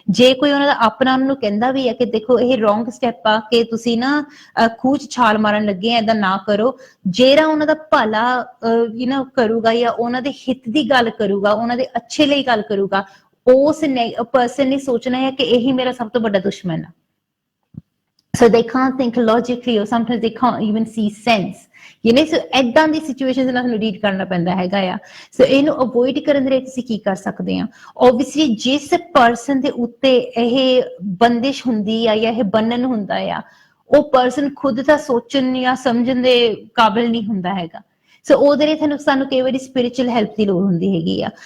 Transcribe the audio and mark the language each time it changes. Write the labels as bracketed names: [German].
[Punjabi] ਜੇ ਕੋਈ ਉਹਨਾਂ ਦਾ ਆਪਣਾ ਉਹਨਾਂ ਨੂੰ ਕਹਿੰਦਾ ਵੀ ਹੈ ਕਿ ਦੇਖੋ ਇਹ ਰੋਂਗ ਸਟੈਪ ਆ ਕਿ ਤੁਸੀਂ ਨਾ ਖੂਹ 'ਚ ਛਾਲ ਮਾਰਨ ਲੱਗੇ ਆ, ਏਦਾਂ ਨਾ ਕਰੋ, ਜਿਹੜਾ ਉਹਨਾਂ ਦਾ ਭਲਾ ਕਰੂਗਾ ਜਾਂ ਉਹਨਾਂ ਦੇ ਹਿੱਤ ਦੀ ਗੱਲ ਕਰੂਗਾ, ਉਹਨਾਂ ਦੇ ਅੱਛੇ ਲਈ ਗੱਲ ਕਰੂਗਾ, ਉਸ ਪਰਸਨ ਨੇ ਸੋਚਣਾ ਹੈ ਕਿ ਇਹੀ ਮੇਰਾ ਸਭ ਤੋਂ ਵੱਡਾ ਦੁਸ਼ਮਣ ਆ। [English] So they can't think logically, or sometimes they can't even see sense, so [Punjabi] ਏਦਾਂ ਦੀ ਸਿਚੁਏਸ਼ਨਸ ਨਾਲ ਸਾਨੂੰ ਰੀਡ ਕਰਨਾ ਪੈਂਦਾ ਹੈਗਾ ਆ। ਸੋ ਇਹਨੂੰ ਅਵੋਇਡ ਕਰਨ ਦੇ ਲਈ ਤੁਸੀਂ ਕੀ ਕਰ ਸਕਦੇ ਆ? ਓਬਵੀਅਸਲੀ ਜਿਸ ਪਰਸਨ ਦੇ ਉੱਤੇ ਇਹ ਬੰਦਿਸ਼ ਹੁੰਦੀ ਆ ਜਾਂ ਇਹ ਬੰਨਣ ਹੁੰਦਾ ਆ, ਉਹ ਪਰਸਨ ਖੁਦ ਤਾਂ ਸੋਚਣ ਜਾਂ ਸਮਝਣ ਦੇ ਕਾਬਿਲ ਨਹੀਂ ਹੁੰਦਾ ਹੈਗਾ। ਸੋ ਉਹਦੇ ਲਈ ਸਾਨੂੰ ਕਈ ਵਾਰੀ ਸਪਿਰਿਚੁਅਲ ਹੈਲਪ ਦੀ ਲੋੜ ਹੁੰਦੀ ਹੈਗੀ ਆ।